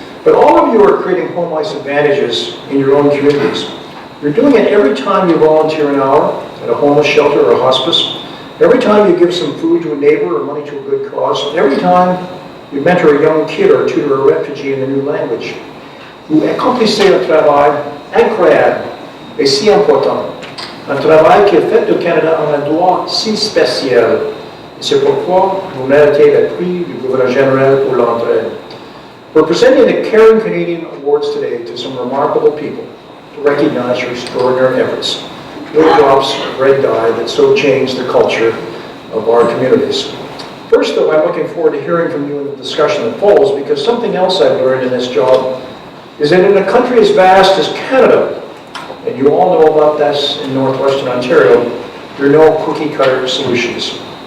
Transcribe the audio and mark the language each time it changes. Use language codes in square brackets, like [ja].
[en] But all of you are creating home ice advantages in your own communities. You're doing it every time you volunteer an hour at a homeless shelter or a hospice, every time you give some food to a neighbor or money to a good cause, every time you mentor a young kid or tutor a refugee in a new language. [fr] Vous accomplissez un travail incroyable et si important. Un travail qui fait du Canada un endroit si spécial. Et c'est pourquoi vous méritez le prix du gouverneur général pour l'entraide. [en] We're presenting the Caring Canadian Awards today to some remarkable people to recognize your extraordinary efforts. Little drops of red dye that so change the culture of our communities. First, though, I'm looking forward to hearing from you in the discussion that follows, because something else I've learned in this job is that in a country as vast as Canada, and you all know about this in northwestern Ontario, there are no cookie-cutter solutions.